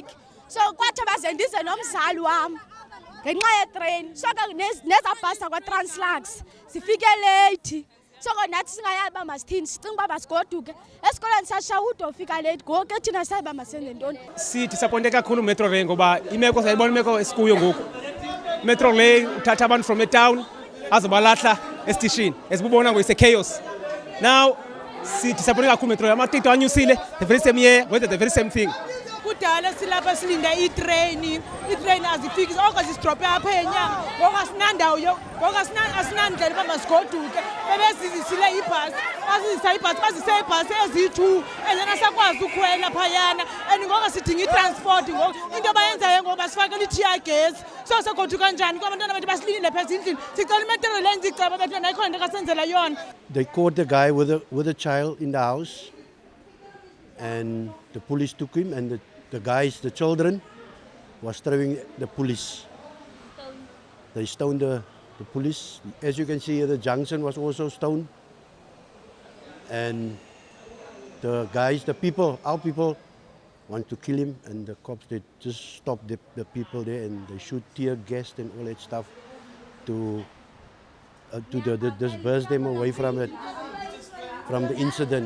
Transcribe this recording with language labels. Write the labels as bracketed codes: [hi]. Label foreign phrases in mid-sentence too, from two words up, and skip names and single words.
[xh] So kwathi baze ndize nomzali wam ngenxa yetrain so ke nezabhasa kwa-Translux sifike late so ke nathi singayazi uba masithini sicinga uba masigoduke esikoleni sashaya udofika late ngoku ke thina sayiba masenze ntoni. Sidisappointe kakhulu metro rail ngoba imeko sayibona imeko esikuyo ngoku. Metro rail uthatha abantu from etown azobalahla esitishini esibubona ngoyise chaos. Now sidisappointe kakhulu metro rail amatikiti anyusile [en] the very same year whether the very same thing. [xh] Kudala silapha silinda itrain azifiki zonke zisdrope apha enyanga ngoku asinandawo ngoku asinandlela uba masigoduke bebezizisile ibhasi bazise ibhasi ezi-2 [en] and then [xh] asakwazi ukhwela phayana and ngoku sidinga itransport ngoku into bayenzayo ngoku basifakela i-tear gas so segoduka njani kwabantwana bethu basilinde pheza endlini sicela imetro lenza iceba bethu nayikhona into kasenzela yona. [en] They caught the guy with a child in the house and the police took him and the guys, the children, was throwing the police. They stoned the police. As you can see here, the junction was also stoned. And the guys, our people want to kill him and the cops, they just stop the people there and they shoot tear gas and all that stuff to disperse them away from the incident.